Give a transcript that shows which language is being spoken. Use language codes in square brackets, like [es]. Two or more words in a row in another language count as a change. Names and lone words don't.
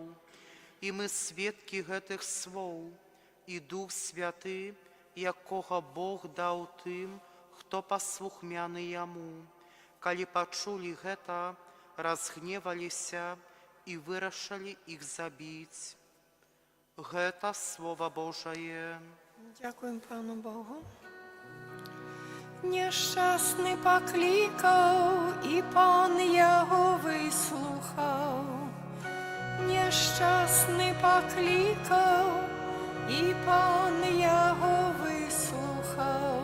[be] І мы сведкі гэтых слоў, і Дух Святы, якога Бог даў тым, хто паслухмяны Яму. Калі пачулі гэта, разгневаліся і вырашылі іх забіць. Гэта Слова Божае. [uk] Дякуємо Пану Богу. Нещасний покликав, і Пан його вислухав. Нещасний покликав, і Пан його вислухав.